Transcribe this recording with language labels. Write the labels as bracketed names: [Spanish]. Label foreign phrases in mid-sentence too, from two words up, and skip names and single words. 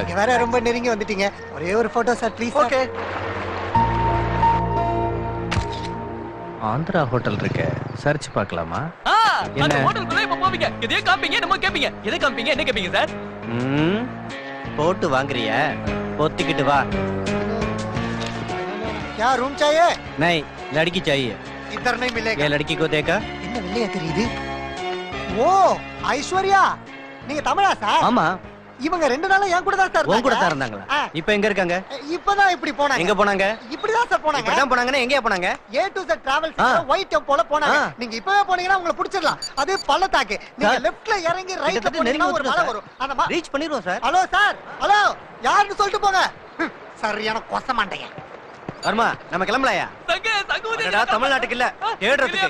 [Tamil] நீங்க வேற ரொம்ப நெருங்கி வந்துட்டீங்க. ஒரே ஒரு போட்டோ சார் ப்ளீஸ். ஓகே. ஆந்திரா ஹோட்டல் இருக்கு, சர்ச் பார்க்கலாமா? அந்த என்ன? ஹோட்டலுக்குள்ள இப்ப போவீங்க. எதையோ காமிப்பீங்க, நம்ம கேப்பீங்க. எதை காமிப்பீங்க, என்ன கேப்பீங்க சார்? போட்டு வாங்குறிய, பொத்திக்கிட்டு வா. [Hindi] क्या रूम चाहिए? नहीं, लड़की चाहिए. इधर नहीं मिलेगा. ये लड़की को देखा? [Tamil] என்ன வெள்ளையா தெரியுது? ஓ ஐஸ்வர்யா, நீங்க தமிழா சார்? ஆமா. இவங்க 2 நாளா என் கூட தான் சார் உன் கூட தான் இருந்தாங்களா? இப்போ எங்க இருக்காங்க? இப்பதான் இப்படி போனாங்க. எங்க போனாங்க? இப்படிதான் சார் போனாங்க. இப்படிதான் போனாங்கன்னா எங்கயா போனாங்க? A to Z டிராவல்ஸ் ஒயிட் டெம்போல போனாங்க. நீங்க இப்பவே போனீங்கன்னா உங்களை பிடிச்சிடலாம். அது பள்ளத்தாக்கு. நீங்க சார், லெஃப்ட்ல இறங்கி ரைட்ல கிட்டத்தட்ட போனீங்கன்னா நெருங்கி ஒரு மலை வந்துட்டோம் வரும். அந்த ரீச் பண்ணிடுவோம் சார். ஹலோ சார், ஹலோ யாருன்னு சொல்லிட்டு போங்க. சரியான கொச மாட்டேங்க. வர்மா, நம்ம கிளம்பலையா? தங்க தங்குவது அடடா, தமிழ்நாட்டுக்கு இல்ல, தேடுறதுக்கு.